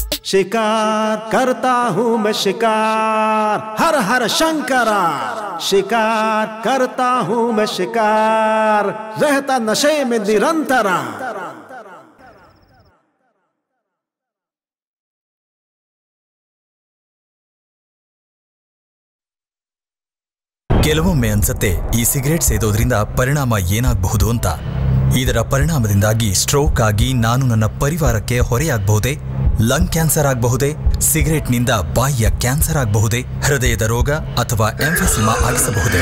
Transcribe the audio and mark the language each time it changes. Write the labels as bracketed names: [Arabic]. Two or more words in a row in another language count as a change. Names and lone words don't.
[Hindi] शिकार करता हूँ मैं शिकार, हर हर शंकरा। शिकार करता हूँ मैं शिकार, रहता नशे में निरंतरा। [Kannada] ಕೆಲವೊಮ್ಮೆ ಅನ್ಸತ್ತೆ ಈ ಸಿಗರೇಟ್ ಸೇದೋದ್ರಿಂದ ಪರಿಣಾಮ ಏನಾಗಬಹುದು ಅಂತ. ಇದರ ಪರಿಣಾಮದಿಂದಾಗಿ ಸ್ಟ್ರೋಕ್ ಆಗಿ ನಾನು ನನ್ನ ಪರಿವಾರಕ್ಕೆ ಹೊರೆಯಾಗಬಹುದೇ, [English] lung cancer [Kannada] ಆಗಬಹುದೇ, ಸಿಗರೇಟ್ನಿಂದ ಬಾಯಿಯ ಕ್ಯಾನ್ಸರ್ ಆಗಬಹುದೇ, ಹೃದಯದ ರೋಗ ಅಥವಾ ಎಂಫೆಸಿಮಾ ಆಗಿಸಬಹುದೇ.